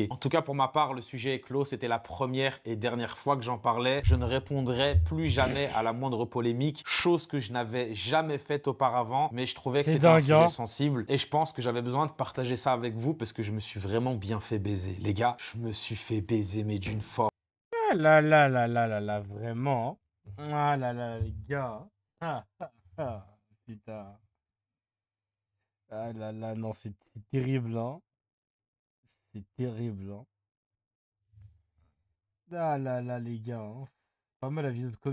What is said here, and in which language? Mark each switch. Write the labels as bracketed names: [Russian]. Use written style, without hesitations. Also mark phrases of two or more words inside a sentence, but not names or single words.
[French] En tout cas, pour ma part, le sujet est clos. C'était la première et dernière fois que j'en parlais. Je ne répondrai plus jamais à la moindre polémique, chose que je n'avais jamais faite auparavant, mais je trouvais que C'est c'était un dingue, sujet hein. sensible et je pense que j'avais besoin de partager ça avec vous parce que je me suis vraiment bien fait baiser. Les gars, je me suis fait baiser, mais d'une force. Ah là là là là là là, vraiment. Ah là là, les gars. Ah, ah, ah, putain. Ah là là, non, c'est terrible, hein. C'est terrible, hein. Ah là là, les gars, hein. Pas mal la vidéo de comédie.